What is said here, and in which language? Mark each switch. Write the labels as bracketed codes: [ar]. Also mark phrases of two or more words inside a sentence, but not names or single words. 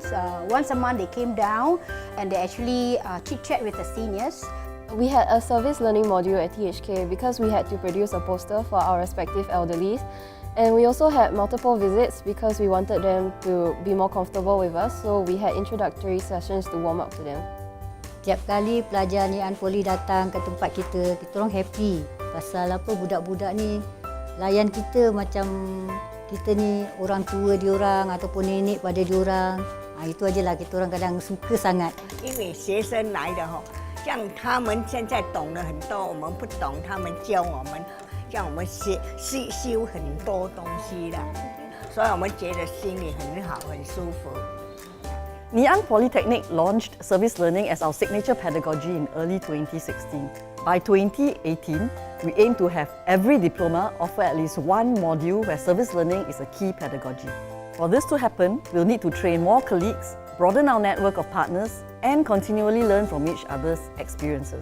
[en] Once a month they came down and they actually chit-chat with the seniors. We had a service learning module at THK because we had to produce a poster for our respective elderlies. And we also had multiple visits because we wanted them to be more comfortable with us, so we had introductory sessions to warm up to them. [ms] Tiap kali pelajar Ngee Poly datang ke tempat kita orang happy. Pasal apa, budak-budak ni layan kita macam kita ni orang tua diorang ataupun nenek pada diorang. Itu ajalah kita orang kadang suka sangat. [zh] 因为学生来的像他们现在懂了很多，我们不懂，他们教我们。让我们修很多东西了，所以我们觉得心里很好，很舒服。 [en] Ngee Polytechnic launched service learning as our signature pedagogy in early 2016. By 2018, we aim to have every diploma offer at least one module where service learning is a key pedagogy. For this to happen, we'll need to train more colleagues, broaden our network of partners, and continually learn from each other's experiences.